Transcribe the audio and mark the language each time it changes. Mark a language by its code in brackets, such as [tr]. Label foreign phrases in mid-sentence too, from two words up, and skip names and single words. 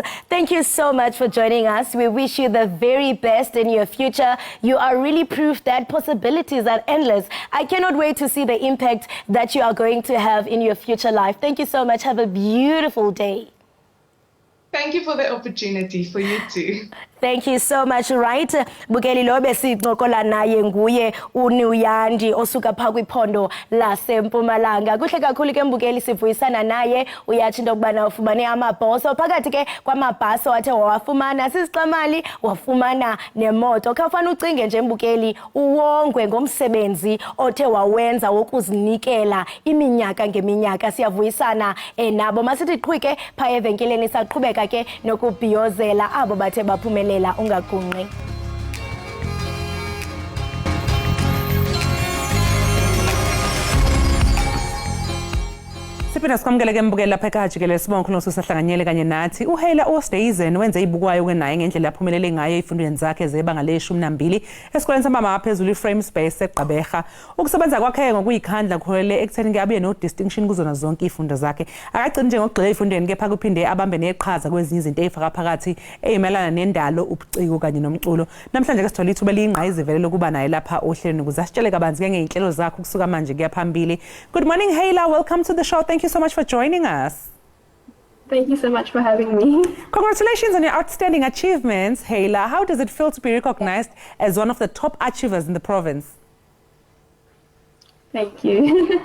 [en] Thank you so much for joining us. We wish you the very best in your future. You are really proof that possibilities are endless. I cannot wait to see the impact that you are going to have in your future life. Thank you so much. Have a beautiful day. Thank you for the opportunity, for you too. Thank you so much. Right, [xh] Bukeli lobe sincokola naye nguye uNuyandi osuka pha kwiphondo laseMpumalanga. Kuhle kakhulu ke Mbukeli sivuyisana naye, uyathi into kubana ufumane amabhoso phakathi ke kwamabhaso athe wawafumana sisixamali wafumana nemoto. Khafana ucinge nje Mbukeli uwongwe ngomsebenzi othe wawenza wokuzinikela iminyaka ngeminyaka. Siyavuyisana nabo. Masithi qhwike pha evenkeleni saqhubeka ke nokubhiyozela abo bathe baphumela phumelela ungagunqi. [zu] Siphinda sikwamukele mbukeli lapha ekhaya Jikelele sibonga khona ususahlanganyele kanye nathi. Uhela Osteizen wenze ibukwayo kwenaye ngendlela yaphumelele ngayo ezifundweni zakhe zebanga le-12 esikoleni samabanga aphezulu iFrame Space eGqeberha. Ukusebenza kwakhe ngokuyikhandla kuholele ekutheni abuye no-distinction kuzona zonke izifundo zakhe. Akagcini nje ngokugxila ezifundweni kepha kuphinde abambe neqhaza kwezinye izinto ezifaka phakathi ezimelana nendalo, ubuciko kanye nomculo. Namhlanje ke sithola ithuba eliyingqayizivele lokuba naye lapha ohlelweni ukuze asitshele kabanzi ngey'nhlelo zakhe ukusuka manje kuya phambili. [en] Good morning, Hayla. Welcome to the show. Thank you so much for joining us. Thank you so much for having me. Congratulations on your outstanding achievements, Hayla. How does it feel to be recognized as one of the top achievers in the province? Thank you.